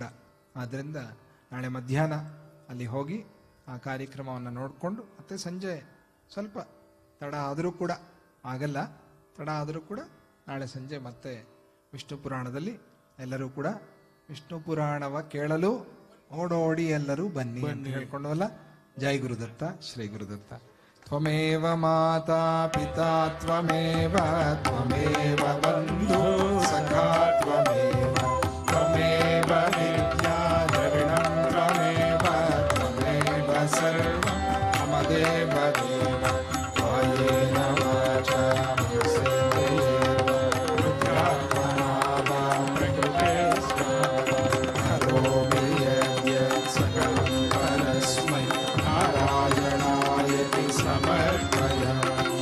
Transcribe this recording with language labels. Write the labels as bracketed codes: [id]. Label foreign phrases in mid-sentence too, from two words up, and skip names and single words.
[kn] ಆದ್ದರಿಂದ ನಾಳೆ ಮಧ್ಯಾಹ್ನ ಅಲ್ಲಿ ಹೋಗಿ ಆ ಕಾರ್ಯಕ್ರಮವನ್ನು ನೋಡಿಕೊಂಡು ಮತ್ತೆ ಸಂಜೆ ಸ್ವಲ್ಪ ತಡ ಆದರೂ ಕೂಡ ಆಗಲ್ಲ, ತಡ ಆದರೂ ಕೂಡ ನಾಳೆ ಸಂಜೆ ಮತ್ತೆ ವಿಷ್ಣು ಪುರಾಣದಲ್ಲಿ ಎಲ್ಲರೂ ಕೂಡ ವಿಷ್ಣು ಪುರಾಣವ ಕೇಳಲು ಓಡೋಡಿ ಎಲ್ಲರೂ ಬನ್ನಿ ಅಂತ ಹೇಳ್ಕೊಂಡವಲ್ಲ. ಜೈ ಗುರುದತ್ತ, ಶ್ರೀ ಗುರುದತ್ತ. [sa] त्वमेव माता पिता त्वमेव त्वमेव बन्धु सखा त्वमेव त्वमेव विद्या द्रविणं त्वमेव त्वमेव सर्वं ममदेव देव कायेन वाचा मनसेन्द्रियेण बुद्ध्यात्मना वा प्रकृते करोमि यद्यत् सकलं परस्मै नारायणायति समर्पयामि.